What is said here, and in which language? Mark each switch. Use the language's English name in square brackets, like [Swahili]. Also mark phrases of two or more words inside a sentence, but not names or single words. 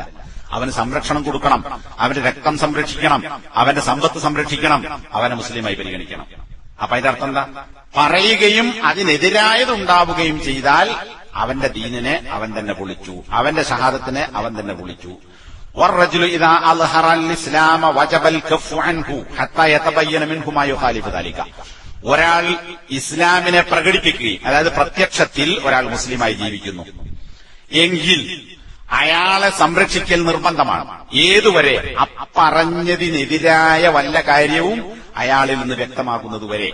[Malayalam] അവന് സംരക്ഷണം കൊടുക്കണം, അവന്റെ രക്തം സംരക്ഷിക്കണം, അവന്റെ സമ്പത്ത് സംരക്ഷിക്കണം, അവനെ മുസ്ലിമായി പരിഗണിക്കണം. അപ്പൊ അതിന്റെ അർത്ഥം എന്താ? പറയുകയും അതിനെതിരായതുണ്ടാവുകയും ചെയ്താൽ അവന്റെ ദീനിനെ അവൻ തന്നെ പൊളിച്ചു, അവന്റെ ഷഹാദത്തിനെ അവൻ തന്നെ പൊളിച്ചു. [Arabic] والرجل إذا أظهر الإسلام وجب الكف عنه حتى يتبين منه ما يخالف ذلك. [Malayalam] ഒരാൾ ഇസ്ലാമിനെ പ്രകടിപ്പിക്കുകയും, അതായത് പ്രത്യക്ഷത്തിൽ ഒരാൾ മുസ്ലിമായി ജീവിക്കുന്നു എങ്കിൽ അയാളെ സംരക്ഷിക്കൽ നിർബന്ധമാണ്. ഏതുവരെ? പറഞ്ഞതിനെതിരായ വല്ല കാര്യവും അയാളിൽ നിന്ന് വ്യക്തമാകുന്നതുവരെ.